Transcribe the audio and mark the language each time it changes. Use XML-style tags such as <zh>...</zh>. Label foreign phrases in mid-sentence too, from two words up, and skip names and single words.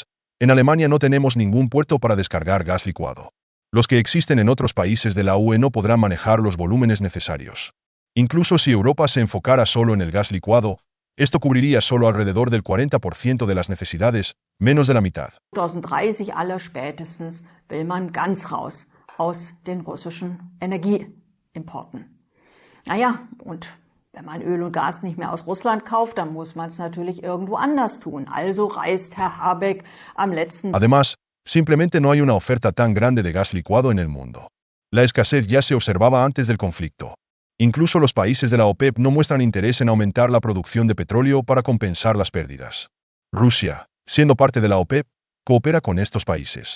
<es>Además, En Alemania no tenemos ningún puerto para descargar gas licuado. Los que existen en otros países de la UE no podrán manejar los volúmenes necesarios. Incluso si Europa se enfocara solo en el gas licuado, esto cubriría solo alrededor del 40% de las necesidades, menos de la mitad.</es> <de>2030 aller spätestens will man ganz raus aus den russischen Energieimporten. Naja, und wenn man Öl und Gas nicht mehr aus Russland kauft, dann muss man es natürlich irgendwo anders tun. Also reist Herr Habeck am letzten...</de> <es>Además, simplemente no hay una oferta tan grande de gas licuado en el mundo. La escasez ya se observaba antes del conflicto. Incluso los países de la OPEP no muestran interés en aumentar la producción de petróleo para compensar las pérdidas. Rusia, siendo parte de la OPEP, coopera con estos países.</es>